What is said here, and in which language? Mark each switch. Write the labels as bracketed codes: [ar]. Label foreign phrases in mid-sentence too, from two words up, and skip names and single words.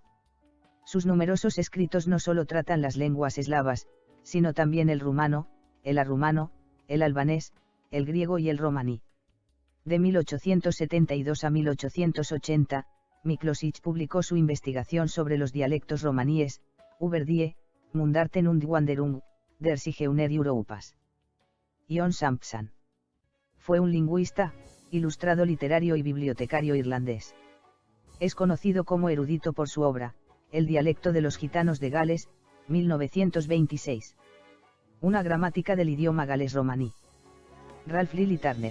[es] Sus numerosos escritos no solo tratan las lenguas eslavas, sino también el rumano, el arrumano, el albanés, el griego y el romaní. De 1872 a 1880, Miklosić publicó su investigación sobre los dialectos romaníes, Über die Mundarten und Wanderung der Sigeuner Europas. Jon Sampson. Fue un lingüista, ilustrado literario y bibliotecario irlandés. Es conocido como erudito por su obra, El dialecto de los gitanos de Gales, 1926. Una gramática del idioma galés romaní. Ralph Lilly Turner.